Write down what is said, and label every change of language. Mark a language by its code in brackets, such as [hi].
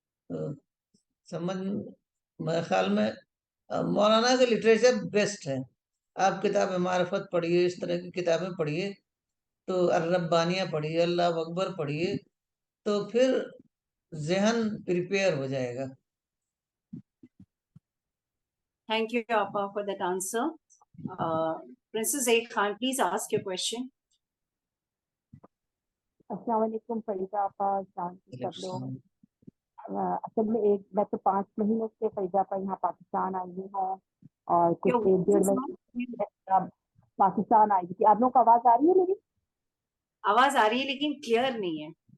[hi] तो समझ, मेरे ख्याल में मौलाना का लिटरेचर बेस्ट है. आप किताब मार्फत पढ़िए, इस तरह की किताबें पढ़िए, तो अर्रब्बानियाँ पढ़िए, अल्लाह अकबर पढ़िए, तो फिर जहन प्रिपेयर हो जाएगा. [en] Thank you, Appa, for that answer. Princess Zaid Khan, please ask your question. [hi] अस्सलाम वालेकुम फरीदा आपा, सब लोग. असल में मैं तो 5 महीनों से फरीदा आपा यहाँ पाकिस्तान आई हुई हूँ और कुछ 1-1.5 महीने पाकिस्तान आई थी. आप लोगों को आवाज आ रही है मेरी? आवाज आ रही है लेकिन क्लियर नहीं है.